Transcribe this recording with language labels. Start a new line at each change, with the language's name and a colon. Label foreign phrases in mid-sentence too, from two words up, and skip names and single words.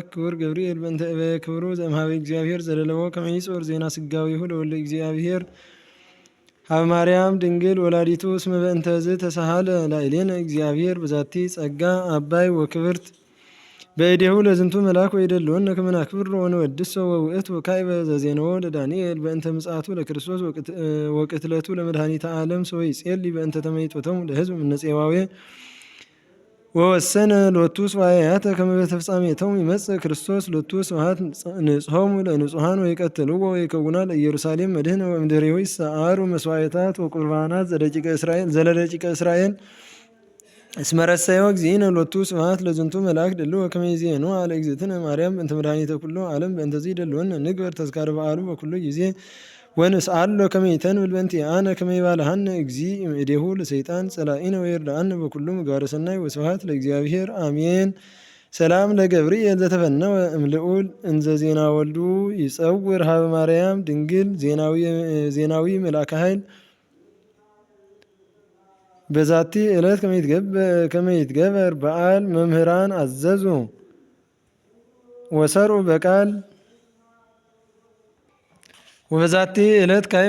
Geez: ክቡር ገብርኤል በእንተ እበየ ክብሩ ዘእምኀበ እግዚአብሔር ዘለለዎ ከመ ይጾር ዜና ስጋዊሁ ለወልደ እግዚአብሔር ሀበ ማርያም ድንግል ወላዲቱ እስመ በእንተዝ ተሳሃለ ላዕሌነ እግዚአብሔር በዛቲ ጸጋ አባይ ወክብርት በእዴሁ ለዝንቱ መልአክ ወይደልወነ ከመ ናክብሮ ወንወድሶ ወውእቱ ካዕበ ዘዜነዎ ለዳንኤል በእንተ ምጽአቱ ለክርስቶስ ወቅትለቱ ለመድኃኒተ ዓለም ሰወይጼልይ በእንተ ተመይጦቶሙ ለሕዝብ እምነ-ፄዋዌ ወወሰነ ሎቱ ስዋዕያተ ከመ በተፍጻሜቶሙ ይመጽእ ክርስቶስ ሎቱ ስብሐት ንጽሖሙ ለንጹሐን ወይቀትልዎ ወይከውና ለኢየሩሳሌም መድኅነ ወእምድኅሬሁ ይሰዓሩ መስዋዕታት ወቁርባናት ዘለደቂቀ እስራኤል እስመ ረሰዮ እግዚእነ ሎቱ ስብሐት ለዝንቱ መልአክ ድልዎ ከመ ይዜንዋ ለእግዝእትነ ማርያም በእንተ መድኃኒተ ኩሉ ዓለም በእንተዝ ይደልወነ ንግበር ተዝካረ በዓሉ በኩሉ ጊዜ ወንስአሎ ከመ ይተንብል በእንቲአነ ከመ ይባልሐነ እግዚእ እምእዴሁ ለሰይጣን ጸላኢነ ወይርድአነ በኩሉ ምግባረ ሰናይ ወስብሐት ለእግዚአብሔር አሜን። ሰላም ለገብርኤል ዘተፈነወ እምልዑል እንዘ ዜና ወልዱ ይጸውር ሀበ ማርያም ድንግል ዜናዊ መልአከ ኃይል በዛቲ ዕለት ከመ ይትገበር በዓል መምህራን አዘዙ ወሰርዑ በቃል ወበዛቲ ዕለት ካዕበ